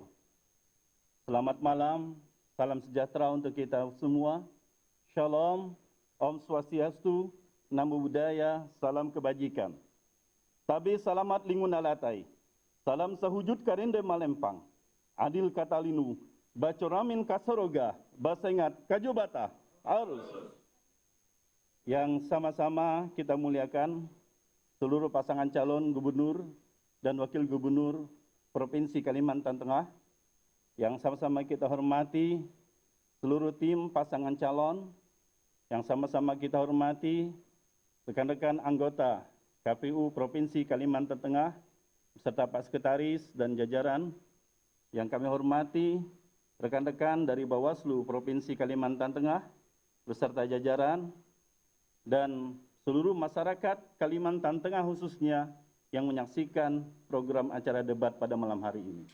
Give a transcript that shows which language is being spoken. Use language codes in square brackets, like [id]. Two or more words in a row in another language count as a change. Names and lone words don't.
[id] Selamat malam, salam sejahtera untuk kita semua. Shalom, Om Swastiastu, Namo Buddhaya, salam kebajikan. [nij] Tabe salamat lingun alatai, salam sahujud karinde malempang, adil katalinu, bacoramin kasoroga, basengat kajobata, arus. [id] Yang sama-sama kita muliakan seluruh pasangan calon gubernur dan Wakil Gubernur Provinsi Kalimantan Tengah, yang sama-sama kita hormati seluruh tim pasangan calon, yang sama-sama kita hormati rekan-rekan anggota KPU Provinsi Kalimantan Tengah, beserta Pak Sekretaris dan jajaran, yang kami hormati rekan-rekan dari Bawaslu Provinsi Kalimantan Tengah, beserta jajaran, dan seluruh masyarakat Kalimantan Tengah khususnya yang menyaksikan program acara debat pada malam hari ini.